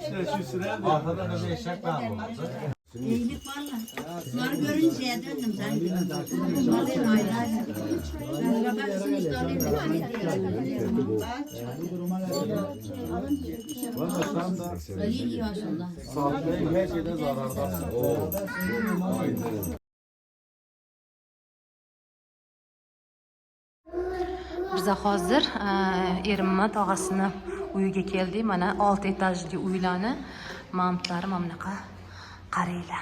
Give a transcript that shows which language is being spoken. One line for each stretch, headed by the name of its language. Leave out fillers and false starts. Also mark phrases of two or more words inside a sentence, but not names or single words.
Turkish: Arkada da bir eşek daha olurdu. İyilik valla. Bunları görünce döndüm sen. Bunları ayrı ayrı. Ben babasını işte alayım bir tane diyorum. İyi maşallah. Sağlıklı her şeyden zarardasın.
Uzbek: Biza hozir erimni tog'asini uyiga keldik. Mana 6 etajli uylarni mamtlari mana bunaqa qaranglar.